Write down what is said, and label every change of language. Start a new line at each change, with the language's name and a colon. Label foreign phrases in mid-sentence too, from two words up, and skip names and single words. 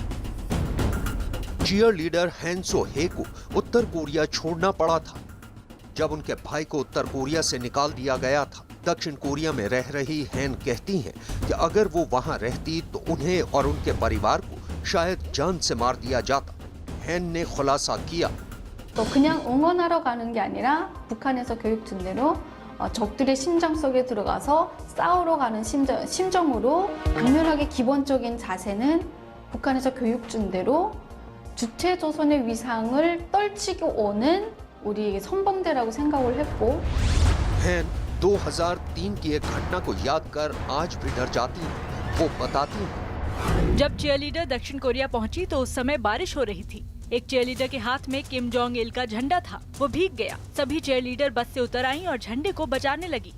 Hindi: चीयर लीडर हैन सो हे को उत्तर कोरिया छोड़ना पड़ा था जब उनके भाई को उत्तर कोरिया से निकाल दिया गया था। दक्षिण कोरिया में रह रही हैन कहती हैं कि अगर वो वहां रहती तो उन्हें और उनके परिवार को शायद जान से मार दिया जाता। हैन ने खुलासा किया,
Korean: 또 그냥 응원하러 가는 게 아니라 북한에서 교육 준 대로 적들의 심정 속에 들어가서 싸우러 가는 심정으로 강렬하게 기본적인 자세는 북한에서 교육 준 대로 주체 조선의 위상을 떨치고 오는 우리 선봉대라고 생각을 했고
Hindi: हैन 2003 की एक घटना को याद कर आज भी डर जाती है। वो बताती है, जब चीयरलीडर दक्षिण कोरिया पहुंची तो उस समय बारिश हो रही थी। एक चीयरलीडर के हाथ में किम जोंग इल का झंडा था, वो भीग गया। सभी चीयरलीडर बस से उतर आईं और झंडे को बचाने लगी।